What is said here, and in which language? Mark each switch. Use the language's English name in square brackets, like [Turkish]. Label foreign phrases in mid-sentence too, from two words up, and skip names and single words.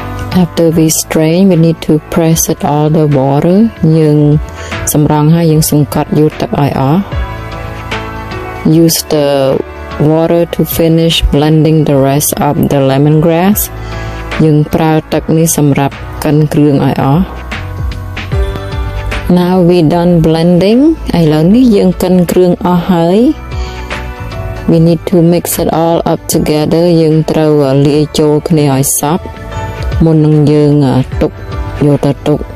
[English] After we strain, we need to press it all the water [Khmer] យើងសម្រង់ហើយយើងសង្កត់យូរទឹកឲ្យអស់ [English] Use the water to finish blending the rest of the lemongrass [Khmer] យើងប្រើទឹកនេះសម្រាប់កិនគ្រឿងឲ្យអស់ [English] Now we done blending [Khmer] ឥឡូវនេះយើងកិនគ្រឿងអស់ហើយ [English] We need to mix it all up together [Khmer] យើងត្រូវលាយចូលគ្នាឲ្យសព្វ មុននឹងយើងទុកយកទៅទុក